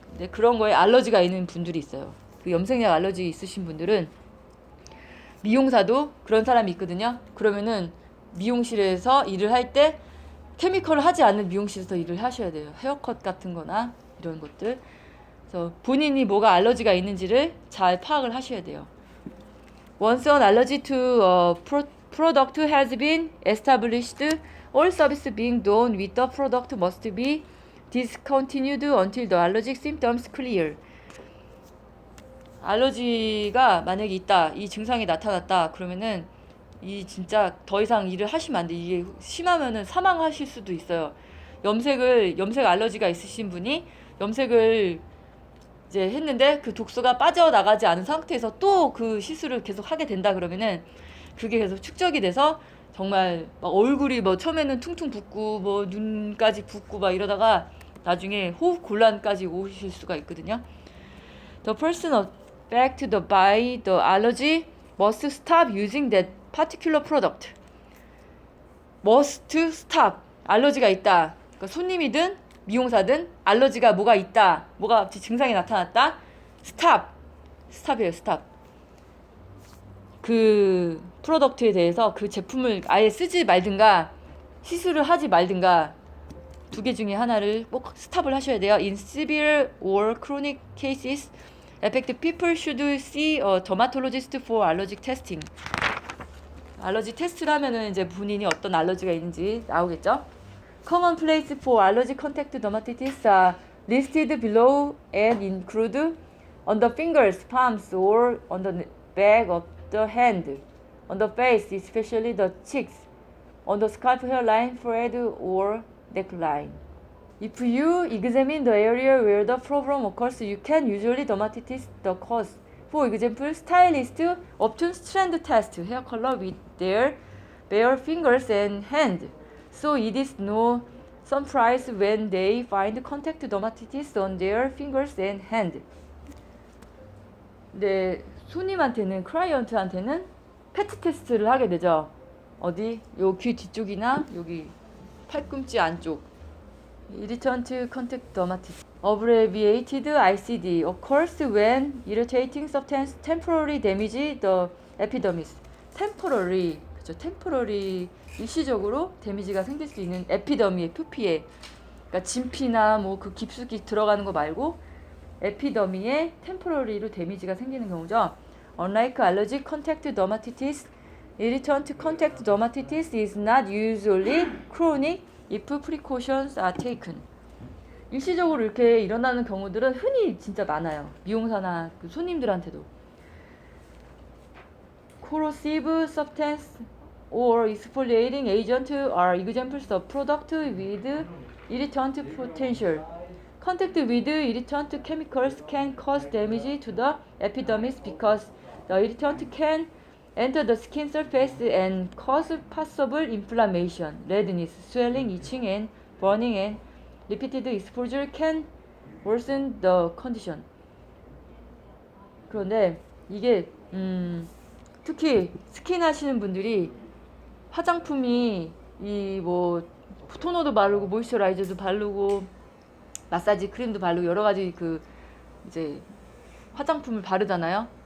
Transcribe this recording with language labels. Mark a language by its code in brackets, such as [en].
[ko] 근데 그런 거에 알러지가 있는 분들이 있어요. 그 염색약 알러지 있으신 분들은 미용사도 그런 사람이 있거든요. 그러면은 미용실에서 일을 할 때 케미컬을 하지 않는 미용실에서 일을 하셔야 돼요. 헤어컷 같은 거나 이런 것들. 그래서 본인이 뭐가 알러지가 있는지를 잘 파악을 하셔야 돼요. [en] Once an allergy to a product has been established, all service being done with the product must be discontinued until the allergic symptoms clear. [ko] 알러지가 만약에 있다, 이 증상이 나타났다, 그러면은 이 진짜 더 이상 일을 하시면 안 돼. 이게 심하면은 사망하실 수도 있어요. 염색 알러지가 있으신 분이 염색을 이제 했는데 그 독소가 빠져나가지 않은 상태에서 또 그 시술을 계속 하게 된다 그러면은 그게 계속 축적이 돼서 정말 막 얼굴이 뭐 처음에는 퉁퉁 붓고 뭐 눈까지 붓고 막 이러다가 나중에 호흡 곤란까지 오실 수가 있거든요. [en] The person affected by the allergy must stop using that particular product. must stop. [ko] 알러지가 있다. 그러니까 손님이든 미용사든 알러지가 뭐가 있다. 뭐가 증상이 나타났다. [en] stop. [ko] stop이에요. stop. 그 프로덕트에 대해서 그 제품을 아예 쓰지 말든가 시술을 하지 말든가 두 개 중에 하나를 꼭 스탑을 하셔야 돼요. [en] In severe or chronic cases, affected people should see a dermatologist for allergic testing. [ko] 알러지 테스트를 하면은 이제 본인이 어떤 알러지가 있는지 나오겠죠. [en] Common place for allergic contact dermatitis are listed below and include on the fingers, palms, or on the back of the hand, on the face, especially the cheeks, on the scalp hairline, forehead, or neckline. If you examine the area where the problem occurs, you can usually dermatitis the cause. For example, stylists often strand test hair color with their bare fingers and hand, so it is no surprise when they find contact dermatitis on their fingers and hand. [ko] 네, 손님한테는 클라이언트한테는 패트 테스트를 하게 되죠. 어디? 요 귀 뒤쪽이나 여기 팔꿈치 안쪽. [en] Irritant contact dermatitis, abbreviated ICD, occurs when irritating substance temporarily damage the epidermis. temporary, [ko] 그렇죠? temporary 일시적으로 데미지가 생길 수 있는 에피더미의 표피에, 그러니까 진피나 뭐 그 깊숙이 들어가는 거 말고 에피더미에 temporary로 데미지가 생기는 경우죠. [en] Unlike allergic contact dermatitis, irritant contact dermatitis is not usually chronic if precautions are taken. [ko] 일시적으로 이렇게 일어나는 경우들은 흔히 진짜 많아요. 미용사나 그 손님들한테도. [en] Corrosive substance or exfoliating agent are examples of product with irritant potential. Contact with irritant chemicals can cause damage to the epidermis because the irritant can enter the skin surface and cause possible inflammation, redness, swelling, itching, and burning, and repeated exposure can worsen the condition. [ko] 그런데 이게 특히 스킨 하시는 분들이 화장품이 이 뭐 토너도 바르고 모이스처라이저도 바르고 마사지 크림도 바르고 여러 가지 그 이제 화장품을 바르잖아요.